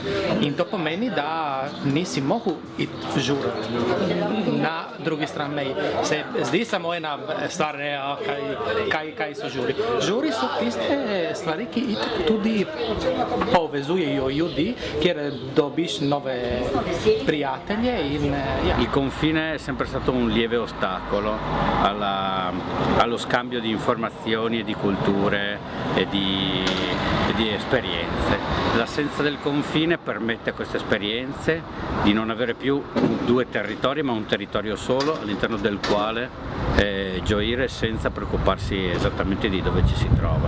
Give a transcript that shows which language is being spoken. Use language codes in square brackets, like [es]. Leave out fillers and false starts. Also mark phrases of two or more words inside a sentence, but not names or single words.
[sl] In to pomeni, da nisi mogel iti žurati na drugi strani meje. Se zdi samo ena stvar, kaj so žuri. Žuri so tiste stvari, ki tudi povezujejo ljudi, kjer dobiš nove prijatelje. [it] Il confine è sempre stato un lieve ostacolo allo scambio di informazioni e di culture e di esperienze. L'assenza del confine permette a queste esperienze di non avere più due territori, ma un territorio solo all'interno del quale gioire senza preoccuparsi esattamente di dove ci si trova.